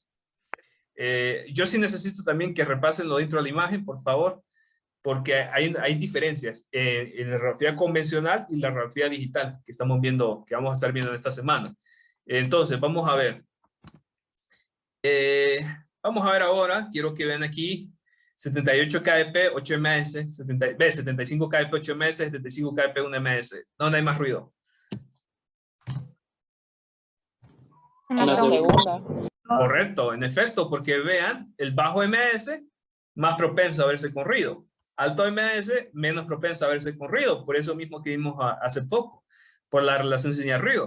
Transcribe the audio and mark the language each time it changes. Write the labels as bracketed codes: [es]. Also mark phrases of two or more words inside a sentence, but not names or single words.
[es] Yo sí necesito también que repasen lo dentro de la imagen, por favor, porque hay diferencias en la radiografía convencional y la radiografía digital que estamos viendo, que vamos a estar viendo en esta semana. Entonces, vamos a ver. Vamos a ver ahora, quiero que vean aquí, 78 kbp, 8 ms, 75 kbp, 8 ms, 75 kbp, 1 ms. ¿Dónde hay más ruido? En la La segunda. Correcto, en efecto, porque vean, el bajo ms, más propenso a verse con ruido. Alto ms, menos propenso a verse con ruido. Por eso mismo que vimos hace poco, por la relación señal-ruido.